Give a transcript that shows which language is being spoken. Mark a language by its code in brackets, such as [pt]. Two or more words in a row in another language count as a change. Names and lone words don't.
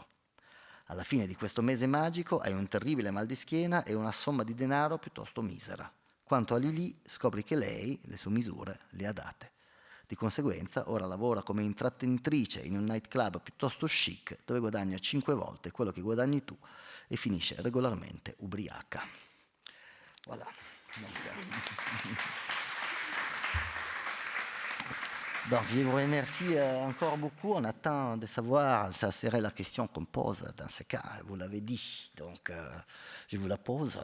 [it] Alla fine di questo mese magico hai un terribile mal di schiena e una somma di denaro piuttosto misera. Quanto a Lili, scopri che lei le sue misure le ha date. Di conseguenza ora lavora come intrattenitrice in un nightclub piuttosto chic dove guadagna 5 volte quello che guadagni tu e finisce regolarmente ubriaca. [fr] Voilà. Donc, je vous remercie encore beaucoup. On attend de savoir, ça serait la question qu'on pose dans ce cas, vous l'avez dit. Donc, je vous la pose.